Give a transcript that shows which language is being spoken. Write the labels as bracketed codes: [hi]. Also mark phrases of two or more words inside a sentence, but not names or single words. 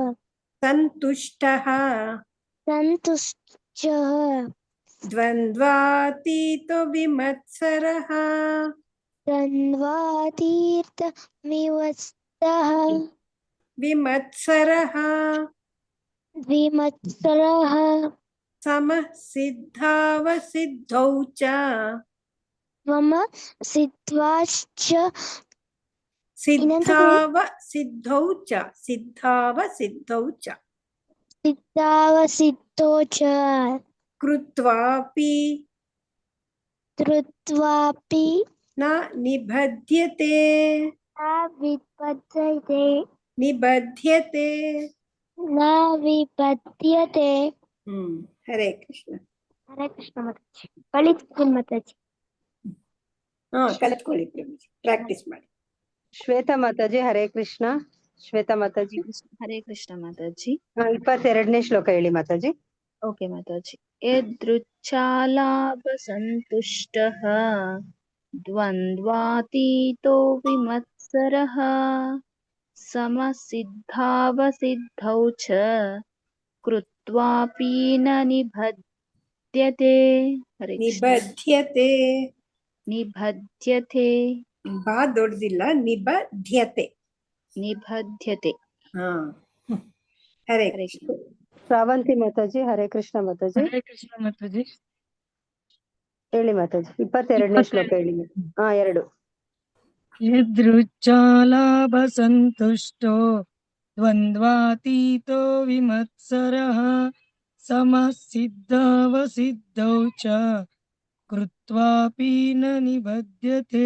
[sa] ದ್ವಂದ್ವಾತೀತೋ ವಿಮತ್ಸರಃ ದ್ವಂದ್ವಾತೀತ ವಿಮತ್ಸರಃ ವಿಮತ್ಸರಃ ಸಮಃ ಸಿದ್ಧಾವಸಿದ್ಧೌ ಚ ಮಮ ಸಿದ್ಧಾಶ್ಚ ಸಿದ್ಧಾವಸಿದ್ಧೌ ಚ ಸಿದ್ಧಾವಸಿದ್ಧೌ ಚ ಸಿದ್ಧಾವಸಿದ್ಧೋ ಚ ಕೃತ್ವಾಪಿ ಧೃತ್ವಾಪಿ ನ ನಿಬಧ್ಯತೆ ನ ವಿಪದ್ಯತೆ ನಿಬಧ್ಯತೆ. ನ ವಿಪದ್ಯತೆ. [kn] ಹರೇ ಕೃಷ್ಣ. ಹರೇ ಕೃಷ್ಣ ಮಾತಾಜಿ. ಕಲಿತ್ತೀನಿ ಮಾತಾಜಿ. ಕಲಿತ್ಕೊಳ್ಳಿ ಪ್ರಭುಜಿ, ಪ್ರಾಕ್ಟೀಸ್ ಮಾಡಿ. ಶ್ವೇತಾ ಮಾತಾಜಿ ಹರೇ ಕೃಷ್ಣ. ಶ್ವೇತಾ ಮಾತಾಜಿ ಹರೇ ಕೃಷ್ಣ ಮಾತಾಜಿ. 22ನೇ ಶ್ಲೋಕ ಹೇಳಿ ಮಾತಾಜಿ. ಓಕೆ ಮಾತಾಜಿ. [sa] ಯದೃಚ್ಛಾಲಾಭ ಸಂತುಷ್ಟಃ ದ್ವಂದ್ವಾತೀತೋ ವಿಮತ್ಸರಃ ಸಮಸಿದ್ಧಾವಸಿದ್ಧೌ ಚ ಕೃತ್ವಾಪಿ ನ ನಿಬಧ್ಯತೆ. [kn] ಹರೇ ಕೃಷ್ಣ. [sa] ನಿಬಧ್ಯತೆ. ನಿಬಧ್ಯತೆ. [kn] ಬಾ ದೊಡ್ಡದಿಲ್ಲ, ನಿಬಧ್ಯತೆ. [sa] ನಿಬಧ್ಯತೆ. [kn] ಹರೇ ಕೃಷ್ಣ. ಶ್ರಾವಂತಿ ಮಾತಾಜಿ ಹರೇ ಕೃಷ್ಣ ಮಾತಾಜಿ. ಹರೇ ಕೃಷ್ಣ ಮಾತಾಜಿ. ಹೇಳಿ ಮಾತಾಜಿ. 22ನೇ ಶ್ಲೋಕ ಹೇಳಿ. 2. [sa] ಯದೃಚ್ಛಾಲಾಭ ಸಂತುಷ್ಟೋ ದ್ವಂದ್ವಾತೀತೋ ವಿಮತ್ಸರಃ ಸಮಸಿದ್ಧಾವಸಿದ್ಧೌ ಚ ಕೃತ್ವಾಪಿ ನ ನಿಬಧ್ಯತೆ.